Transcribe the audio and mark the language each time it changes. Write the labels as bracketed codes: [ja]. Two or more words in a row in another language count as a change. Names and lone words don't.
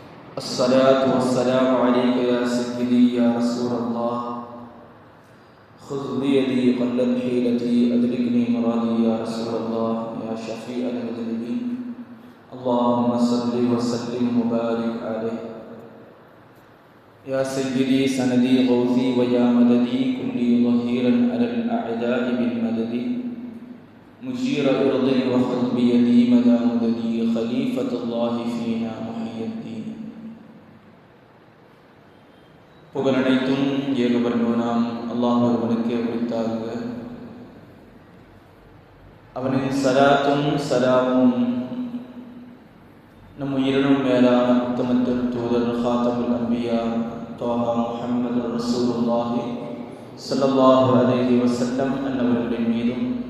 [ar] الصلاة والسلام عليك يا سيدي يا رسول الله خذ بيدي قلت حيلتي أدركني مرادي يا رسول الله يا شفيع المذنبين اللهم صل وسلم وبارك عليه يا سيدي سندي غوثي ويا مددي كلي ظهيرا على الأعداء بالمدد مجير أرضي وخذ بيدي مدى مددي خليفة الله فينا محيي الدين [ta] புகழனைத்தும் ஏகபரனாம் அல்லாஹ் ஒருவனுக்கே உரித்தாக. அவனின் சலாத்தும் சலாமும் நம் உயிரினும் மேலான உத்தமத்துல் தூதர் [ar] خاتم الأنبياء [ta] தோஹா முஹம்மது [ar] رسول الله صلى الله عليه وسلم [ta] அன்னவர்களின் மீதும்